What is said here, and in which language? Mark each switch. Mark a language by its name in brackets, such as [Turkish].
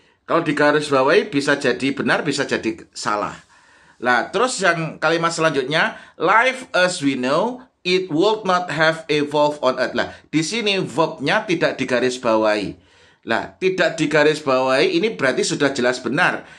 [Indonesian] Kalau digaris bawahi bisa jadi benar, bisa jadi salah. Nah, terus yang kalimat selanjutnya, [English] life as we know it would not have evolved on Earth. [Indonesian] Lah, di sini verbnya tidak digarisbawahi. Lah, tidak digarisbawahi ini berarti sudah jelas benar.